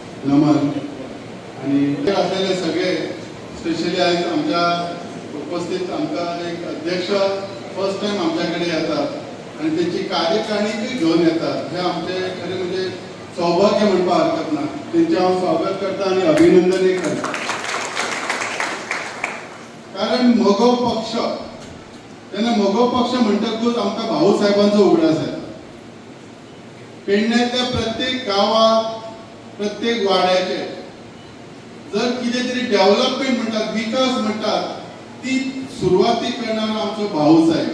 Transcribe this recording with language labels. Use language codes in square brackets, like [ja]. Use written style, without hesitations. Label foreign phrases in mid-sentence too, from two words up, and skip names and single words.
[mr] नमन आणि असलेले सगळे स्पेशली आज आमच्या उपस्थित आमचा एक अध्यक्ष [en] first time [mr] आमच्याकडे येतात आणि त्याची कार्यकारिणी घेऊन येतात. [kok] हे आमचे खरे म्हणजे सौभाग्य म्हणपा हरकत ना. त्यांचे हांव स्वागत करता आणि अभिनंदनही करता. कारण मगो पक्ष तेन्ना मगो पक्ष म्हणटकूच आमकां भाऊ साहेबांचो उगडास येता. पेडण्यातल्या प्रत्येक गावात प्रत्येक वाड्याचे जर कितें तरी डेव्हलपमेंट म्हणटात विकास म्हणटात ती सुरवाती करणारा आमचो भाऊ साहेब.